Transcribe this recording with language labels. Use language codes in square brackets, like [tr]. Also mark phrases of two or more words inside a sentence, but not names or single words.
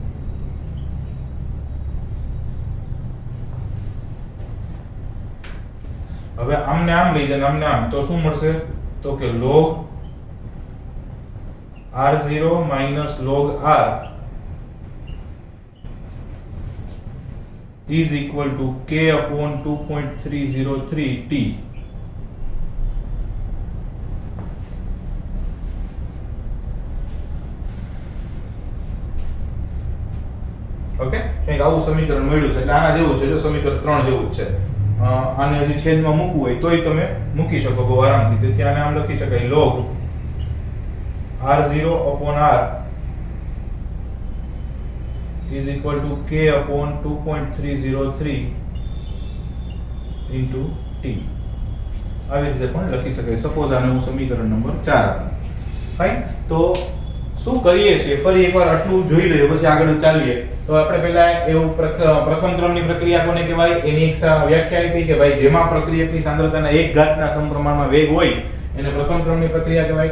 [gu] હવે આમને આમ લઈ જાય આમને આમ તો શું મળશે તો કે [en] log r0 minus log r is equal to k upon 2.303 t. [gu] ઓકે, કંઈક આવું સમીકરણ મળ્યું છે એટલે આના જેવું છે, જો સમીકરણ 3 જેવું જ છે. આને હજી છેદમાં મૂકવું હોય તોય તમે મૂકી શકો બહુ આરામથી. તેથી આને આમ લખી શકાય [en] log r0 upon r is equal to k upon 2.303 into t. [gu] આવી રીતે પણ લખી શકાય. સપોઝ આને હું સમીકરણ નંબર 4 આપું. ફાઇન. તો શું કરીએ છીએ ફરી એકવાર આટલું જોઈ લઈએ પછી આગળ ચાલીએ. તો આપણે પહેલા એવું પ્રથમ ક્રમની પ્રક્રિયા કોને કહેવાય એની એક વ્યાખ્યા આપી કે ભાઈ જેમાં પ્રક્રિયકની સાંદ્રતાના 1 ઘાતના સમપ્રમાણમાં વેગ હોય એને પ્રથમ ક્રમની પ્રક્રિયા કહેવાય.